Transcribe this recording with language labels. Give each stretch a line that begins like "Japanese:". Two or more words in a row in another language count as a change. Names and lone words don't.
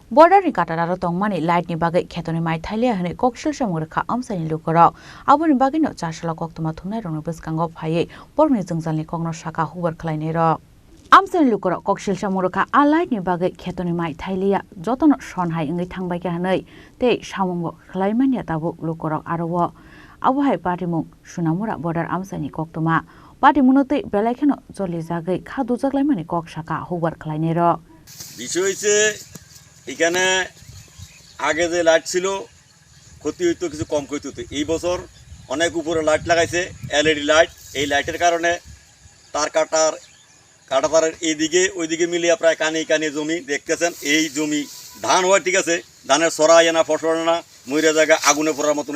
Kok Borok: Borderni KataTaroTongmani lightni Bagwi KhetoMaithailiya hene Koksilsamung Rwkha Amchaini Lukurok Aboni bagino Chasalo koktwma Thumnairokni Bwskango Phaiwi Bohrokni Jungjalni Kokno Sakha Hukbar Khlainairok Amchaini Lukurok Koksilsamung Rwkha a lightni Bagwi KhetoMaithailiya jotono sonhai wngwi thangbaika hanei tei samungbo Khlaimaniya tabuk Lukurok aro Abohai patimung sunamura border Amchaini koktwma patimungno tei belaikeno joli jagwi khadujaklaimani kok Sakha Hukbar Khlainairok
Bangla: বিষয় হচ্ছে এখানে আগে যে লাইট ছিল ক্ষতি হইতো কিছু কম ক্ষতি হতো এই বছর অনেক উপরে লাইট লাগাইছে
English: LED light
Bangla: এই লাইটের কারণে তার কাটাতারের এইদিকে ওইদিকে মিলিয়ে প্রায় কানে জমি দেখতেছেন এই জমি ধান হয় ঠিক আছে ধানের সরাই না ফসল না মইরা জায়গা আগুনে পড়ার মতন